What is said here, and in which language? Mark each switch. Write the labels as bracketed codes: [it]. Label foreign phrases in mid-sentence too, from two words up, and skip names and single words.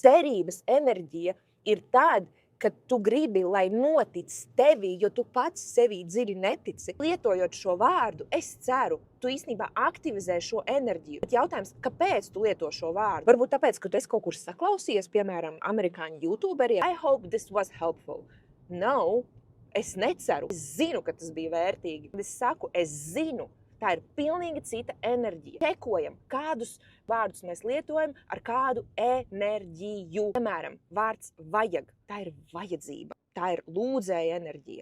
[lv] Cerības enerģija ir tad, kad tu gribi, lai notic tevī, jo tu pats sevī dziļi netici. Lietojot šo vārdu, es ceru, tu īstenībā aktivizē šo enerģiju. Bet jautājums, kāpēc tu lieto šo vārdu? Varbūt tāpēc, ka tu esi kaut kur saklausījies, piemēram, amerikāņu youtuberiem. [en] I hope this was helpful. [lv] No, es neceru. Es zinu, ka tas bija vērtīgi. Es saku, es zinu. Tā ir pilnīgi cita enerģija. Čekojam, kādus vārdus mēs lietojam ar kādu enerģiju. Piemēram, vārds vajag. Tā ir vajadzība. Tā ir lūdzēja enerģija.